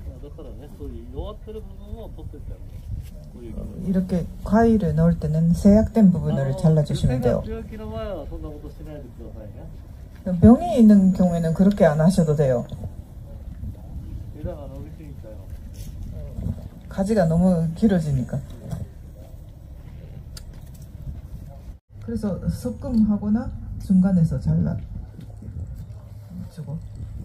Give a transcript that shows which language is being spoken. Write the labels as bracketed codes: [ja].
[ja] からね、そういう弱ってる部分を取ってってやる。こういう [ko] 이렇게 과일을 넣을 때는 세약된 부분을 잘라주시면 돼요. [ja] 病気の場合はそんなことしないでくださいね。 [ko] 병이 있는 경우에는 그렇게 안 하셔도 돼요. [ja] 枝が伸びていたよ。 [ko] 가지가 너무 길어지니까. 그래서 섞음하거나 중간에서 잘라주고.